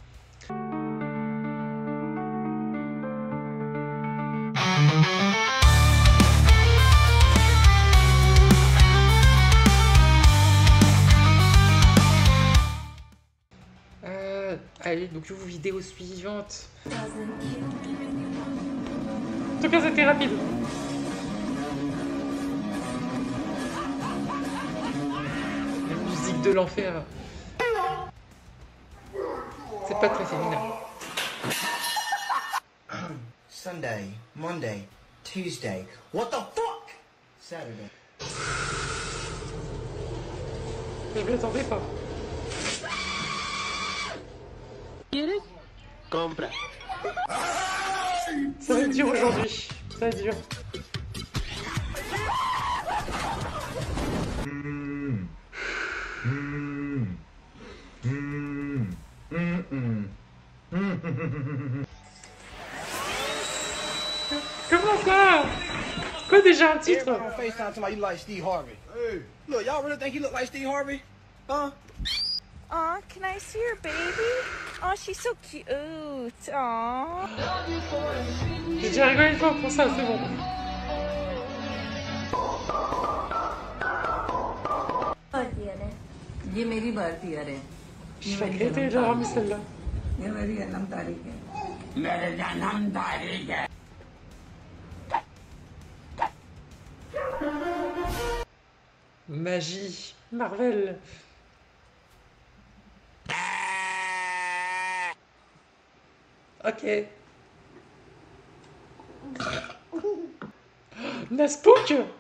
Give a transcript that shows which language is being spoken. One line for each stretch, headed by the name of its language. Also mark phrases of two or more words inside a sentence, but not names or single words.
French: Allez, donc vidéo suivante. En tout cas, c'était rapide. La musique de l'enfer. C'est pas très féminin.
English: Sunday, Monday, Tuesday. What the fuck? Saturday.
French: Je m'y attendais pas. Compra. Ça va être dur aujourd'hui. Ça va être dur. Comment ça? Quoi déjà un titre?
English: Everybody on FaceTime talking about you like Steve Harvey. Hey. Look, y'all really think he look like Steve Harvey? Huh? Aw, can I see your baby? Oh, she's so cute. Aw.
French: J'ai déjà rigolé une fois pour ça, c'est bon.
Hindi: ये मेरी बर्थडे है
French: Je vais regretter d'avoir mis celle-là.
Hindi: ये मेरी जन्म तारीख है मेरे जन्म तारीख है
French: Magie, Marvel. Ok. Naspook.